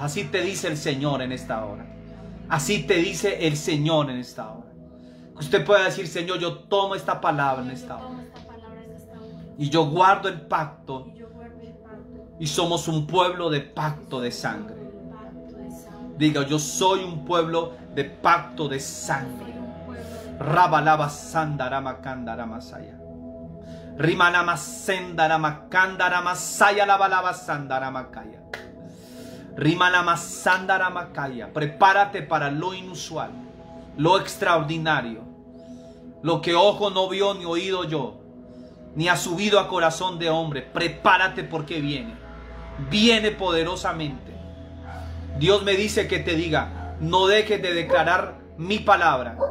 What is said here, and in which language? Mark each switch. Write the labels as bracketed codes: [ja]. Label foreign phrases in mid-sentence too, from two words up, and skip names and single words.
[es] Así te dice el Señor en esta hora. Así te dice el Señor en esta hora. Usted puede decir: Señor, yo tomo esta palabra en esta hora. Y yo guardo el pacto. Y somos un pueblo de pacto de sangre. Diga: yo soy un pueblo de pacto de sangre. Rabalaba sandarama kandarama saya. Rimanama sendarama kandarama saya labalaba sandarama kaya. Rimanama sandarama kaya. Prepárate para lo inusual, lo extraordinario, lo que ojo no vio ni oído yo, ni ha subido a corazón de hombre. Prepárate porque viene. Viene poderosamente. Dios me dice que te diga: no dejes de declarar mi palabra.